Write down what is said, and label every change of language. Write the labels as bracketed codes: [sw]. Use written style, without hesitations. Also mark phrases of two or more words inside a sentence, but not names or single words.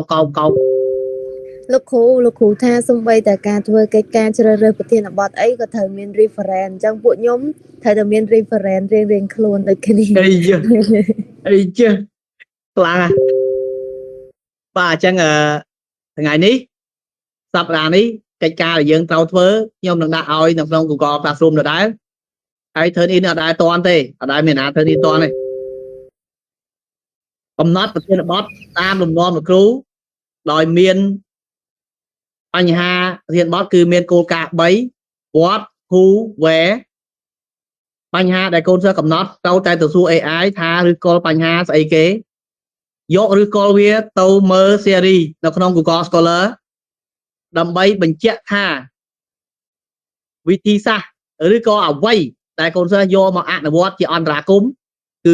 [km] លោកគ្រូថាសំបីតែការធ្វើកិច្ចការជ្រើសរើសប្រធានបទអីក៏ត្រូវមាន reference អញ្ចឹងពួកខ្ញុំត្រូវតែមាន reference រៀងខ្លួនដូចគ្នា អីជើខ្លាំងបាទអញ្ចឹងថ្ងៃនេះសប្តាហ៍នេះកិច្ចការដែលយើងត្រូវធ្វើខ្ញុំនឹងដាក់ឲ្យនៅក្នុង Google Classroom ដដែលហើយ [en] turn in [km] អត់ដែរតន់ទេអត់ដែរមានណា [en] turn in [km] តន់ទេកំណត់ប្រធានបទតាមលំនាំលោកគ្រូដោយមានបញ្ហាប្រធានបទគឺមានគោលការណ៍3 [en] what who where [km] បញ្ហា ដែលកូនសិស្សកំណត់ទៅសួរ AI ថាឬក៏បញ្ហាស្អីគេយកឬក៏វាទៅមើល series នៅក្នុង Google Scholar ដើម្បីបញ្ជាក់ថាវិធីសាស្ត្រឬក៏អ្វីដែលកូនសិស្សយកមកអនុវត្តជាអន្តរាគមន៍គឺ